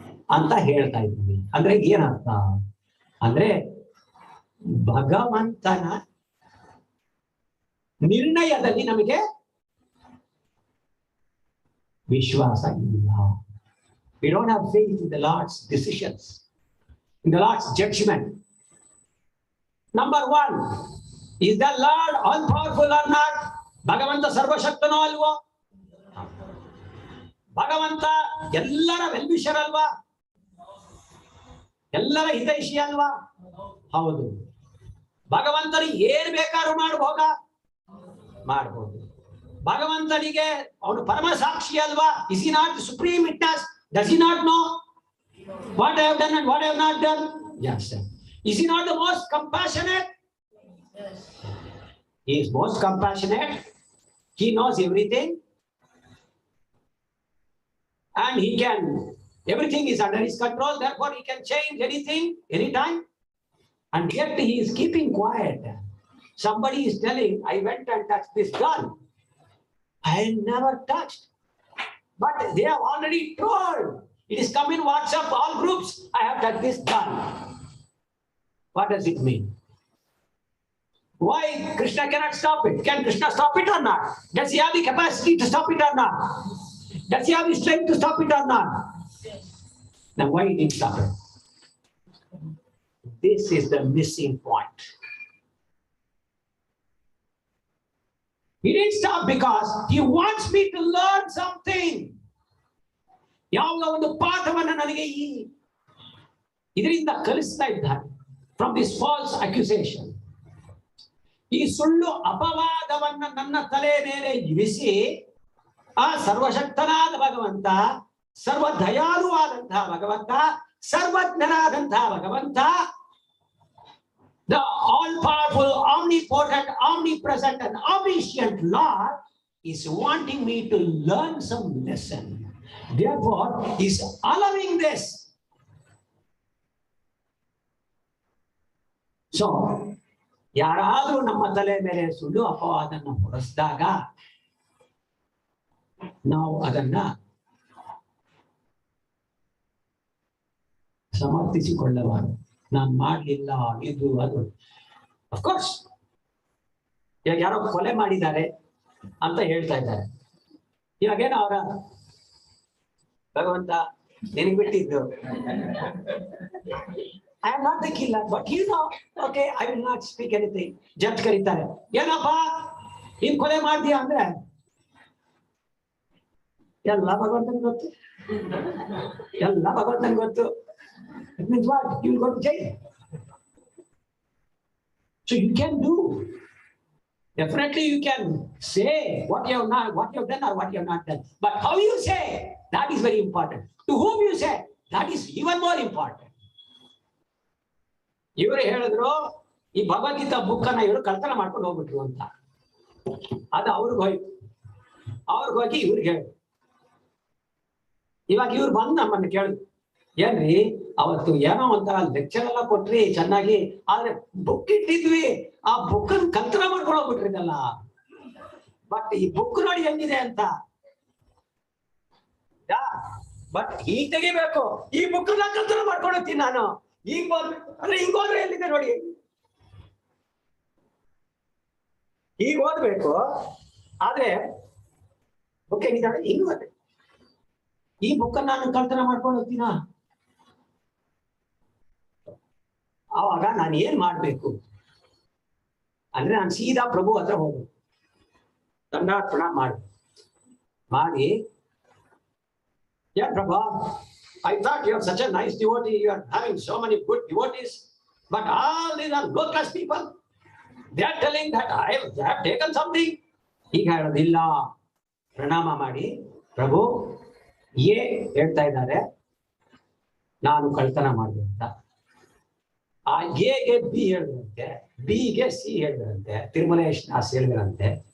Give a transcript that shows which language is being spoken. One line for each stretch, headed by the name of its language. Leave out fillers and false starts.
Kannada: ಅಂತ ಹೇಳ್ತಾ ಇದ್ದೀನಿ. ಅಂದ್ರೆ ಏನರ್ಥ ಅಂದ್ರೆ ಭಗವಂತನ ನಿರ್ಣಯದಲ್ಲಿ ನಮಗೆ ವಿಶ್ವಾಸ ಇಲ್ಲ.
English: We don't have faith in the Lord's decisions, in the Lord's judgment. Number one, is the Lord all powerful or not?
Kannada: ಭಗವಂತ ಸರ್ವಶಕ್ತನೋ ಅಲ್ವೋ? ಭಗವಂತ ಎಲ್ಲರ ವೆಲ್ವಿಷರ್ ಅಲ್ವಾ? ಎಲ್ಲರ ಹಿತೈಷಿ ಅಲ್ವಾ? ಹೌದು. ಭಗವಂತನಿಗೆ ಏನ್ ಬೇಕಾದ್ರೂ ಮಾಡಬಹುದಾ? ಮಾಡಬಹುದು. ಭಗವಂತನಿಗೆ ಅವನು ಪರಮ ಸಾಕ್ಷಿ ಅಲ್ವಾ?
English: Is he not supreme witness? Does he not know what I have done and what I have not done? Yes, sir. Is he not the most compassionate? Yes. He is most compassionate. He knows everything. And he can, everything is under his control. Therefore, he can change anything, anytime. And yet he is keeping quiet. Somebody is telling, I went and touched this gun. I never touched. But they have already told. It is come in WhatsApp, all groups. I have touched this gun. What does it mean? Why Krishna cannot stop it? Can Krishna stop it or not? Does he have the capacity to stop it or not? Does he have the strength to stop it or not? Then why he didn't stop it? This is the missing point. He didn't stop because he wants me to learn something.
Kannada: ಯಾವುದೋ ಒಂದು ಪಾಠವನ್ನ ನನಗೆ ಇದರಿಂದ ಕಲಿಸ್ತಾ ಇದ್ದಾರೆ.
English: From this false accusation.
Kannada: ಈ ಸುಳ್ಳು ಅಪವಾದವನ್ನ ನನ್ನ ತಲೆ ಮೇಲೆ ಇರಿಸಿ ಆ ಸರ್ವಶಕ್ತನಾದ ಭಗವಂತ, ಸರ್ವ ದಯಾಳುವಾದಂತಹ ಭಗವಂತ, ಸರ್ವಜ್ಞನಾದಂತಹ ಭಗವಂತ,
English: the all-powerful, omnipotent, omnipresent and omniscient Lord is wanting me to learn some lesson. Therefore, he is allowing this.
Kannada: So, ಯಾರಾದ್ರೂ ನಮ್ಮ ತಲೆ ಮೇಲೆ ಸುಳ್ಳು ಅಪವಾದನ್ನ ಹೊರಿಸಿದಾಗ ನಾವು ಅದನ್ನ ಸಮರ್ಥಿಸಿಕೊಳ್ಳಬಾರದು. ನಾನು ಮಾಡ್ಲಿಲ್ಲ, ಇದು ಅದು. ಅಫ್ಕೋರ್ಸ್ ಇವಾಗ ಯಾರೋ ಕೊಲೆ ಮಾಡಿದ್ದಾರೆ ಅಂತ ಹೇಳ್ತಾ ಇದ್ದಾರೆ. ಇವಾಗೇನೋ ಅವರ ಭಗವಂತ ನಿನಗೆ ಬಿಟ್ಟಿದ್ದು,
English: I am not the killer, but you know, okay, I will not speak anything.
Kannada: Judge ಕರೀತಾರೆ, ಏನಪ್ಪ ನೀನ್ ಕೊಲೆ ಮಾಡ್ತೀಯ ಅಂದ್ರೆ ಎಲ್ಲ ಭಗವಂತನಿಗೆ ಗೊತ್ತು, ಎಲ್ಲ ಭಗವಂತನಿಗೆ ಗೊತ್ತು.
English: It means what? You will go to jail. So you can do. Definitely you can say what you have not, what you have done or what you have not done. But how you say, that is very important. To whom you say, that is even more important.
Kannada: ಇವರು ಹೇಳಿದ್ರು ಈ Bhagavad Gita book ಅನ್ನ ಇವರು ಕಳ್ತನ ಮಾಡ್ಕೊಂಡು ಹೋಗ್ಬಿಟ್ರು ಅಂತ. ಅದು ಅವ್ರಿಗೆ ಹೋಯ್ತು. ಅವ್ರಿಗೆ ಹೋಗಿ ಇವ್ರಿಗೆ ಹೇಳಿ. ಇವಾಗ ಇವ್ರು ಬಂದು ನಮ್ಮನ್ನು ಕೇಳಿದ್ರು, ಏನ್ರಿ ಅವತ್ತು ಏನೋ ಒಂಥರ ಲೆಕ್ಚರ್ ಎಲ್ಲ ಕೊಟ್ರಿ ಚೆನ್ನಾಗಿ, ಆದ್ರೆ ಬುಕ್ ಇಟ್ಟಿದ್ವಿ, ಆ ಬುಕ್ ಅನ್ನು ಕಳ್ತನ ಮಾಡ್ಕೊಂಡು ಹೋಗ್ಬಿಟ್ರಿದಲ್ಲ. ಬಟ್ ಈ ಬುಕ್ ನೋಡಿ ಹೆಂಗಿದೆ ಅಂತ. ಬಟ್ ಈಗ ತೆಗಿಬೇಕು, ಈ ಬುಕ್ ಅನ್ನ ಕಳ್ತನ ಮಾಡ್ಕೊಂಡು ಹೋಗ್ತೀನಿ ನಾನು. ಈಗ ಅಂದ್ರೆ ಹಿಂಗ್ ಹೋದ್ರೆ ಎಲ್ಲಿದೆ ನೋಡಿ, ಈಗ ಓದ್ಬೇಕು. ಆದ್ರೆ ಬುಕ್ ಹೆಂಗಿದ್ದಾಳೆ ಹಿಂಗ್ ಓದ್ಬೇಕು. ಈ ಬುಕ್ ಅನ್ನ ನಾನು ಕಳ್ತನ ಮಾಡ್ಕೊಂಡು ಹೋಗ್ತೀನ. ಆವಾಗ ನಾನು ಏನ್ ಮಾಡ್ಬೇಕು ಅಂದ್ರೆ ನಾನು ಸೀದಾ ಪ್ರಭು ಹತ್ರ ಹೋಗ್ಬೇಕು, ದಂಡಾರ್ಪಣ ಮಾಡಿ, ಏನ್ Prabha,
English: I thought you are such a nice devotee, you are having so many good devotees, but all these are low-class people. They are telling that I have taken something.
Kannada: ಈಗ ಹೇಳೋದಿಲ್ಲ, ಪ್ರಣಾಮ ಮಾಡಿ ಪ್ರಭು ಎ ಹೇಳ್ತಾ ಇದ್ದಾರೆ ನಾನು ಕಳ್ತನ ಮಾಡಿದೆ ಅಂತ, ಆ ಎಗೆ ಬಿ ಹೇಳಿದ್ರಂತೆ, ಬಿಗೆ ಸಿ ಹೇಳಿದ್ರಂತೆ, ತಿರುಮಲೇಶ್ ದಾಸ್ ಹೇಳಿದ್ರಂತೆ.